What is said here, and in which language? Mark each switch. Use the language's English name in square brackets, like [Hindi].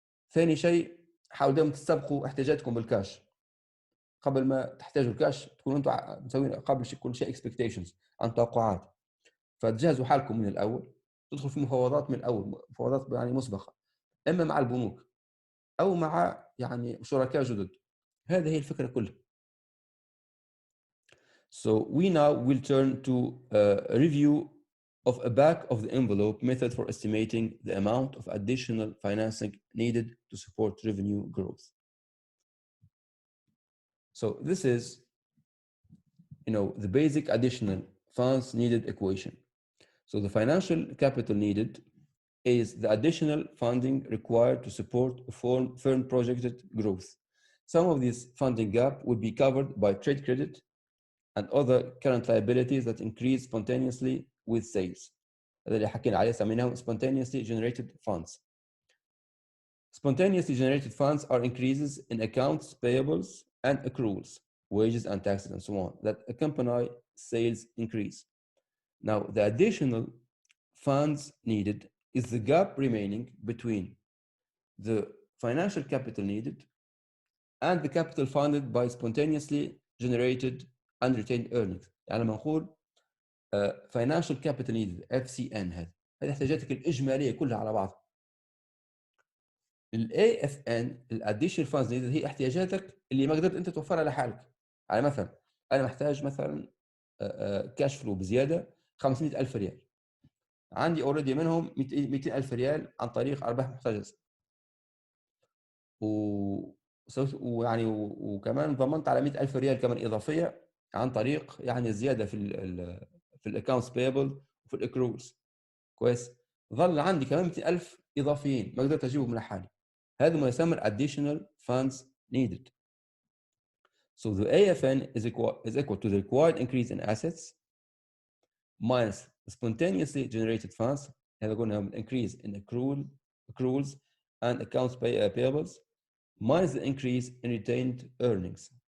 [Arabic] ثاني شيء حاولوا دائما تستبقوا احتياجاتكم بالكاش قبل ما تحتاجوا الكاش، تكونوا انتم مسوين قبل كل شيء expectations عن توقعات، فتجهزوا حالكم من الاول، تدخل في مفاوضات من الاول، مفاوضات يعني مسبقه، اما مع البنوك او مع يعني شركاء جدد. هذه هي الفكره كلها. [English] So we now will turn to a review of a back of the envelope method for estimating the amount of additional financing needed to support revenue growth. So this is, the basic additional funds needed equation. So the financial capital needed is the additional funding required to support a firm projected growth. Some of this funding gap will be covered by trade credit and other current liabilities that increase spontaneously with sales. [Arabic] هذا اللي حكينا عليه سميناهم [English] spontaneously generated funds. Spontaneously generated funds are increases in accounts payables and accruals, wages and taxes and so on, that accompany sales increase. Now, the additional funds needed is the gap remaining between the financial capital needed and the capital funded by spontaneously generated and retained earnings. [Arabic] يعني لما نقول [English] financial capital needed [Arabic] FCN هذه احتياجاتك الإجمالية كلها على بعضها. ال AFN الاديشنال [English] funds needed [Arabic] هي احتياجاتك اللي ما قدرت انت توفرها لحالك. يعني مثلا انا محتاج مثلا كاش فلو بزياده 500,000 ريال، عندي اوريدي منهم 200,000 ريال عن طريق ارباح محتجزه، ويعني وكمان ضمنت على 100,000 ريال كمان اضافيه عن طريق يعني زياده في الاكونتس بيبل وفي الاكروز. كويس، ظل عندي كمان 200,000 اضافيين ما قدرت اجيبهم لحالي. هذا ما يسمى [English] additional funds needed. So the AFN is equal to the required increase in assets minus the spontaneously generated funds. [Arabic] هذا قلنا [English] increase in accruals and accounts payables minus the increase in retained earnings.